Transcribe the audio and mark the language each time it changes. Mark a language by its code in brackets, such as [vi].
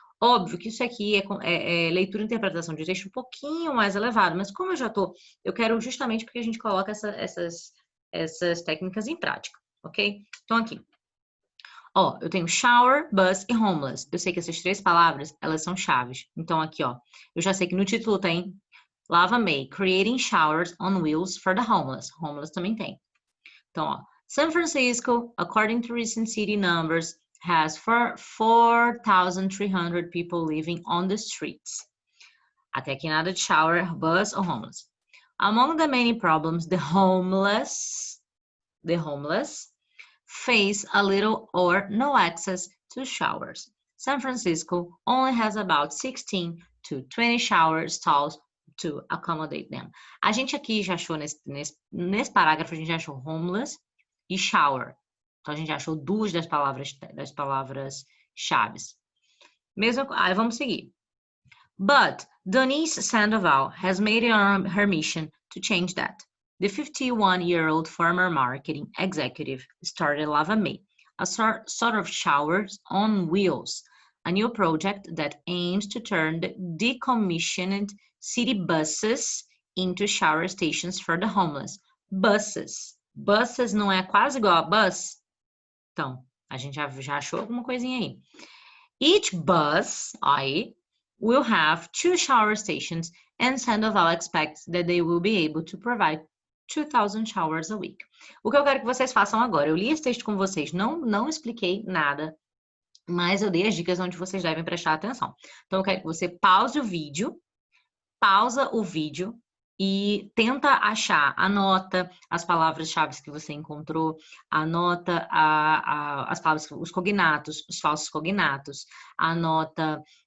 [pt] Óbvio que isso aqui é leitura e interpretação de texto um pouquinho mais elevado, mas como eu quero justamente porque a gente coloca essas técnicas em prática, ok? Então aqui, eu tenho shower, bus e homeless. Eu sei que essas 3 palavras, elas são chaves. Então aqui, eu já sei que no título tem Lava May, [en] creating showers on wheels for the homeless. [pt] Homeless também tem. [en] Então, San Francisco, according to recent city numbers, has 4,300 people living on the streets. [pt] Até aqui nada de shower, bus ou homeless. [en] Among the many problems, the homeless face a little or no access to showers. San Francisco only has about 16 to 20 shower stalls to accommodate them. [pt] A gente aqui já achou nesse parágrafo, a gente já achou homeless e shower. Então, a gente achou 2 das palavras-chaves. Aí vamos seguir. [en] But Denise Sandoval has made it her mission to change that. The 51-year-old former marketing executive started Lava May, a sort of showers on wheels, a new project that aims to turn the decommissioned city buses into shower stations for the homeless. Buses. [pt] Buses não é quase igual a bus? Então, a gente já achou alguma coisinha aí. [en] Each bus, will have 2 shower stations and Sandoval expects that they will be able to provide 2,000 showers a week. [pt] O que eu quero que vocês façam agora, eu li esse texto com vocês, não expliquei nada, mas eu dei as dicas onde vocês devem prestar atenção. Então, eu quero que você pausa o vídeo e tenta anota as palavras-chave que você encontrou, anota as palavras, os cognatos, os falsos cognatos, anota